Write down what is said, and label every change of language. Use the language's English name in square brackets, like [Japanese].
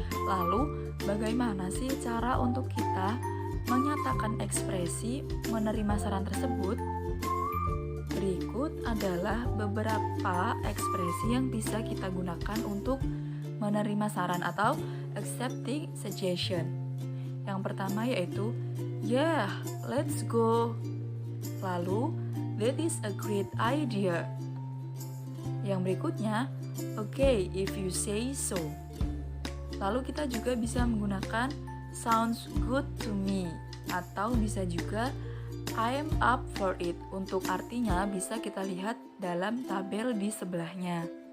[Indonesian] Lalu, bagaimana sih cara untuk kita menyatakan ekspresi menerima saran tersebut? Berikut adalah beberapa ekspresi yang bisa kita gunakan untuk menerima saran atau accepting suggestion. Yang pertama yaitu, [English] yeah, let's go. Lalu, that is a great idea. [Indonesian] Yang berikutnya, [English] okay, if you say so. [Indonesian] Lalu kita juga bisa menggunakan [English] sounds good to me, [Indonesian] atau bisa juga [English] I'm up for it. [Indonesian] Untuk artinya bisa kita lihat dalam tabel di sebelahnya.